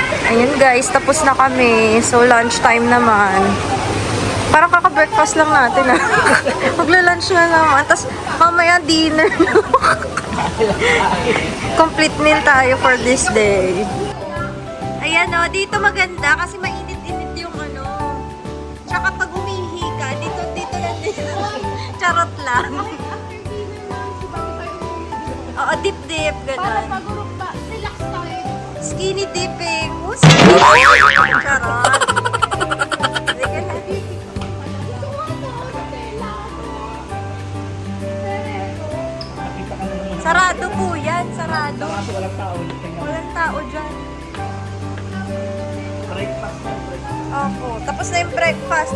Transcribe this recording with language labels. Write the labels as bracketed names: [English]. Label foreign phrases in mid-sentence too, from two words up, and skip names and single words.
[Filipino] Ayun guys, tapos na kami. So, [English] lunch time [Filipino] naman. Parang kaka-breakfast lang natin ah. Magla-lunch na naman. Tapos, mamaya dinner na. [English] Complete meal tayo for this day. [Filipino] Ayan o, dito maganda kasi mainit-init yung ano. Tsaka pag umihi ka, dito lang dito. Charot lang. Oo, dip-dip, Para gano'n. pag-urok ba, relax tayo. [English] Skinny dipping. Oh, skinny dipping. [Filipino] Charot. Halika na. Sarado po yan, sarado. Walang tao dyan. Opo, tapos na yung breakfast.